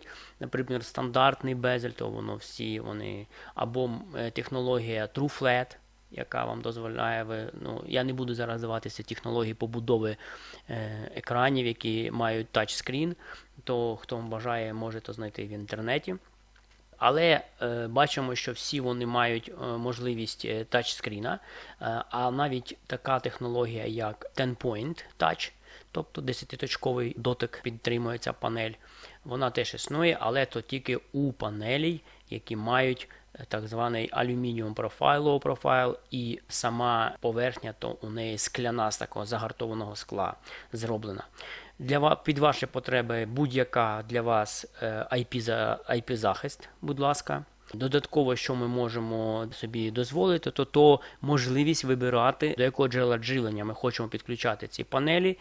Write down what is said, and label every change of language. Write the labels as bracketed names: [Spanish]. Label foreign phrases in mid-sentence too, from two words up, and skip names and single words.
[Ukrainian] Наприклад, стандартний безель, то вони, або технологія TrueFlat, яка вам дозволяє, я не буду зараз даватися технології побудови екранів, які мають тачскрін, то хто бажає, може то знайти в інтернеті. Але бачимо, що всі вони мають можливість тачскріна, а навіть така технологія, як [English] 10-point touch, [Ukrainian] тобто 10-точковий дотик підтримується панель, вона теж існує, але то тільки у панелей, які мають так званий [English] aluminium profile, low profile, [Ukrainian] і сама поверхня, то у неї скляна з такого загартованого скла зроблена. Під ваші потреби будь-яка для вас IP-захист, будь ласка. Додатково, що ми можемо собі дозволити, то можливість вибирати, до якого джерела живлення ми хочемо підключати ці панелі.